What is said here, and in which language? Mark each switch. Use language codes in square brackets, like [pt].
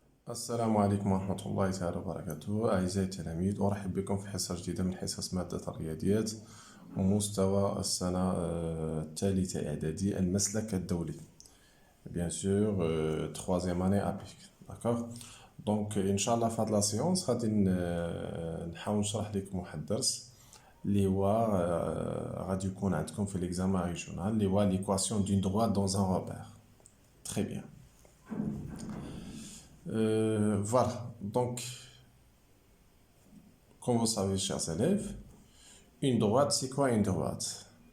[ar] السلام عليكم ورحمة الله تعالى وبركاته. أعزائي التلاميذ، أرحب بكم في حصة جديدة من حصص مادة الرياضيات ومستوى السنة الثالثة إعدادي المسلك الدولي. [fr] Bien sûr, troisième année APIC. D'accord. [ar] Donc إن شاء الله في هاد لا سيونس غادي نحاول نشرح لكم واحد الدرس اللي هو غادي يكون عندكم في [fr] l'examen régional [ar] اللي هو [fr] l'équation d'une droite dans un repère. Très bien. Voilà, donc, comme vous savez, chers élèves, une droite, c'est quoi une droite?